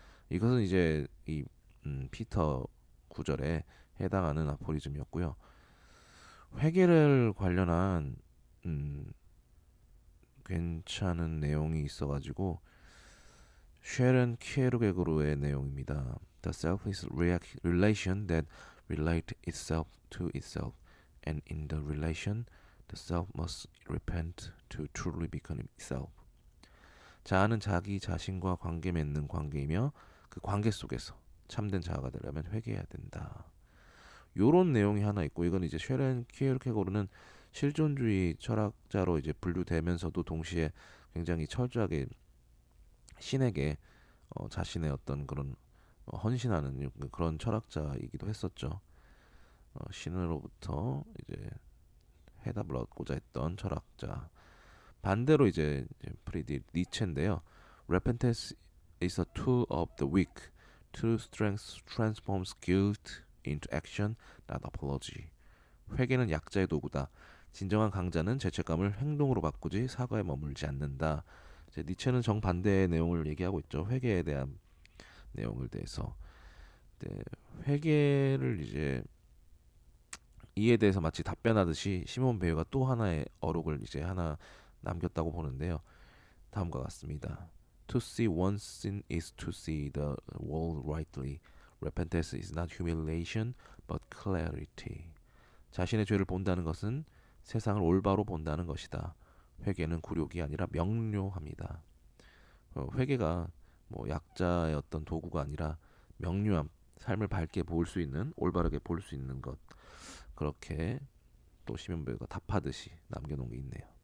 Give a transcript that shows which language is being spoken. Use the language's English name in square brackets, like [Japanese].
[Korean] 이것은 이제 이 피터 구절에 해당하는 아포리즘이었고요. 회개를 관련한 괜찮은 내용이 있어가지고 쉐런 키에르게그로의 내용입니다. [English] The self is relation that relate itself to itself, and in the relation, the self must repent to truly become itself. [Korean] 자아는 자기 자신과 관계 맺는 관계이며 그 관계 속에서 참된 자아가 되려면 회개해야 된다. 요런 내용이 하나 있고 이건 이제 쉐렌 키에르케고르는 실존주의 철학자로 이제 분류되면서도 동시에 굉장히 철저하게 신에게 자신의 어떤 그런 헌신하는 그런 철학자이기도 했었죠. 신으로부터 이제 해답을 얻고자 했던 철학자. 반대로 이제 프리디 니체인데요. [English] Repentance is a tool of the weak. True strength transforms guilt into action, not apology. [Korean] 회개는 약자의 도구다. 진정한 강자는 죄책감을 행동으로 바꾸지 사과에 머물지 않는다. 이제 니체는 정반대의 내용을 얘기하고 있죠. 회개에 대한 내용을 대해서. 네, 회개를 이제 이에 대해서 마치 답변하듯이 시몬 베유가 또 하나의 어록을 이제 하나 남겼다고 보는데요. 다음과 같습니다. [English] To see one's sin is to see the world rightly. Repentance is not humiliation, but clarity. [Korean] 자신의 죄를 본다는 것은 세상을 올바로 본다는 것이다. 회개는 굴욕이 아니라 명료합니다. 회개가 뭐 약자의 어떤 도구가 아니라 명료함, 삶을 밝게 볼 수 있는, 올바르게 볼 수 있는 것. 그렇게 또 시면배가 답하듯이 남겨놓은 게 있네요.